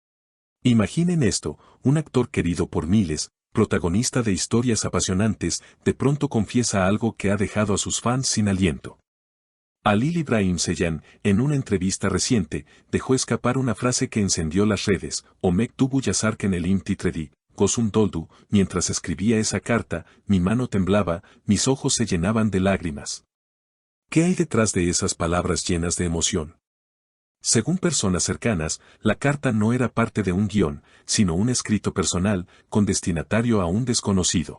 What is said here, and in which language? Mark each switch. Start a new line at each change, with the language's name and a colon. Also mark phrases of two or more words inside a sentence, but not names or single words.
Spanish: Imaginen esto, un actor querido por miles, protagonista de historias apasionantes, de pronto confiesa algo que ha dejado a sus fans sin aliento. Halil İbrahim Ceylan, en una entrevista reciente, dejó escapar una frase que encendió las redes,
Turkish: o mektubu yazarken elim titredi, gözüm doldu,
Spanish: mientras escribía esa carta, mi mano temblaba, mis ojos se llenaban de lágrimas. ¿Qué hay detrás de esas palabras llenas de emoción? Según personas cercanas, la carta no era parte de un guión, sino un escrito personal, con destinatario a un desconocido.